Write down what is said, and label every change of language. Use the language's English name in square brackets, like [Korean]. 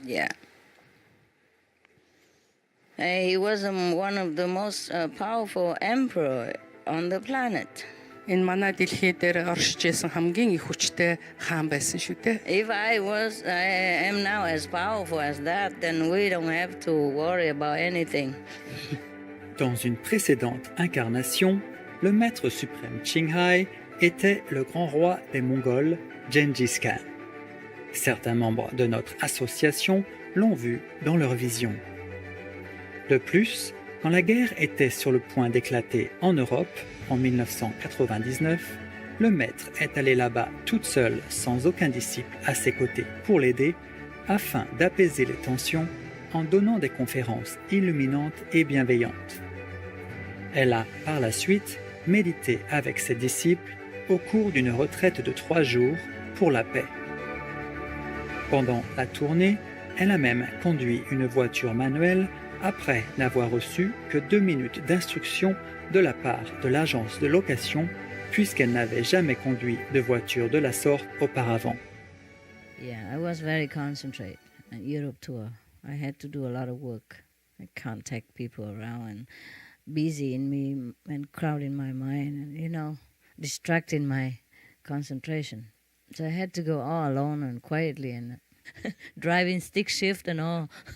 [English] Yeah. He was one of the most powerful emperor on the planet. [Mongolian] Энэ манай дэлхий дээр оршиж байсан хамгийн их хүчтэй хаан байсан шүү дээ. [English] If I am now as powerful as that, then we don't have to worry about anything. [French] Dans une précédente incarnation, le maître suprême Qinghai était le grand roi des Mongols, Gengis Khan. Certains membres de notre association l'ont vu dans leur vision. De plus, quand la guerre était sur le point d'éclater en Europe, en 1999, le maître est allé là-bas toute seule, sans aucun disciple à ses côtés, pour l'aider, afin d'apaiser les tensions en donnant des conférences illuminantes et bienveillantes. Elle a, par la suite, médité avec ses disciples au cours d'une retraite de 3 jours pour la paix. Pendant la tournée, elle a même conduit une voiture manuelle après n'avoir reçu que 2 minutes d'instruction de la part de l'agence de location, puisqu'elle n'avait jamais conduit de voiture de la sorte auparavant. [English] Yeah, I was very concentrated on Europe tour. I had to do a lot of work. I can't take people around and busy in me and crowding my mind and, you know, distracting my concentration. So I had to go all alone and quietly and driving stick shift and all.